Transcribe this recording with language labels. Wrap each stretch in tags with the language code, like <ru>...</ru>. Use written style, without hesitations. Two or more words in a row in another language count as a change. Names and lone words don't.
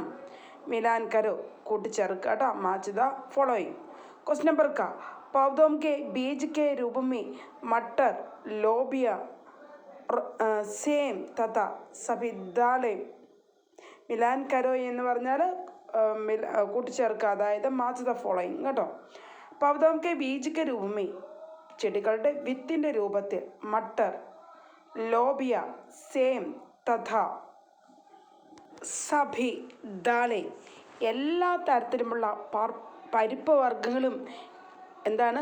<hi>मिलान करो,</hi> <ml>കൂട്ടിച്ചേർക്കുക കേട്ടോ.</ml> <en>match the following. question number ക,</en> <hi>पौधों के बीज के रूप में मटर, लोबिया, सेम तथा सभी दालें मिलान करो</hi> <ml>എന്ന് പറഞ്ഞാൽ കൂട്ടിച്ചേർക്കുക, അതായത്</ml> <en>match the following</en> <hi>കേട്ടോ. पौधों के बीज के रूप में,</hi> <ml>ചെടികളുടെ വിത്തിൻ്റെ രൂപത്തിൽ,</ml> <hi>मटर, लोबिया, सेम तथा सभी दालें,</hi> <ml>എല്ലാ തരത്തിലുമുള്ള പരിപ്പ് വർഗ്ഗങ്ങളും എന്താണ്?</ml>